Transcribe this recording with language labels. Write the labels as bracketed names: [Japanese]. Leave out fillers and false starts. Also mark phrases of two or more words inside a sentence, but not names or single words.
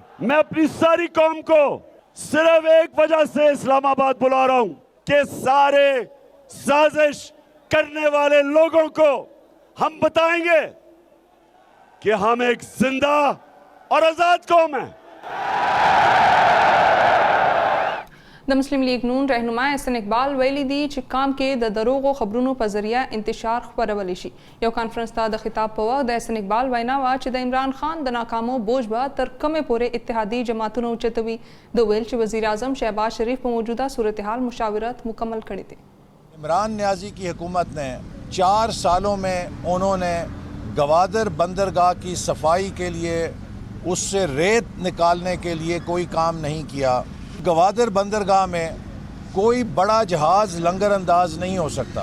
[Urdu] میں اپنی ساری قوم کو صرف ایک وجہ سے اسلام آباد بلا رہا ہوں کہ سارے سازش کرنے والے لوگوں کو ہم بتائیں گے کہ ہم ایک زندہ اور آزاد قوم ہے. [Pashto] د مسلم لیگ نون رهنما احسن اقبال ویلي دي چې کام کې د دروغو خبرونو په ذریعه انتشار خپرولی شي. یو کانفرنس ته د خطاب په وخت د احسن اقبال وینا وه چې د عمران خان د ناکامو بوج به تر کومې پورې اتحادي جماعتونه اوچتوي. د ویل چې وزیر اعظم شهباز شریف په موجوده صورتحال مشاورت مکمل کړی دی. [Urdu] عمران نیازی کی حکومت نے 4 سالوں میں انہوں نے گوادر بندرگاہ کی صفائی کے لیے اس سے ریت نکالنے کے لیے کوئی کام نہیں کیا. گوادر بندرگاہ میں کوئی بڑا جہاز لنگر انداز نہیں ہو سکتا.